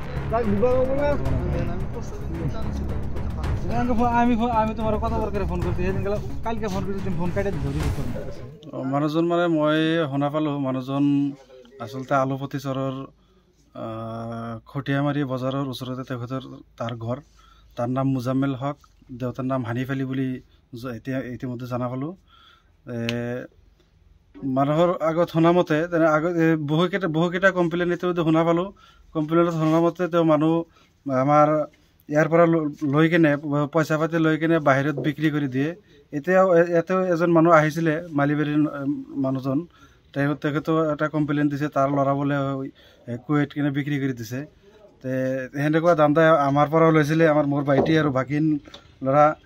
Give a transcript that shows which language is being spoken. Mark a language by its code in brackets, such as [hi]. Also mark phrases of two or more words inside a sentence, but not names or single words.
[bn] আমি তোমার কত করে ফোন করছি কালকে ফোন করছি [as] ফোন কাটে ধরি মানুহজন মানে মই শুনা পালোঁ মানুহজন আচলতে আলুপতিচৰৰ খটিয়ামাৰী বজাৰৰ ওচৰতে তেখেতৰ তাৰ ঘৰ তাৰ নাম মুজাম্মেল হক দেউতাৰ নাম হানিফ আলী বুলি এতিয়া ইতিমধ্যে জনা পালোঁ মানুহৰ আগত শুনা মতে আগত বহুকেইটা কমপ্লেইন ইতিমধ্যে শুনা পালোঁ কমপ্লেইনত শুনা মতে তেওঁ মানুহ আমাৰ ইয়াৰ পৰা লৈ কিনে পইচা পাতি লৈ কিনে বাহিৰত বিক্ৰী কৰি দিয়ে এতিয়াও এজন মানুহ আহিছিলে মালিবাৰীৰ মানুহজন তেখেতেও এটা কমপ্লেইন দিছে তাৰ ল'ৰা বোলে কুৱেইট কিনে বিক্ৰী কৰি দিছে সেনেকুৱা দান্দা আমাৰ পৰাও লৈছিলে মোৰ ভাইটি আৰু ভাগিন ল'ৰা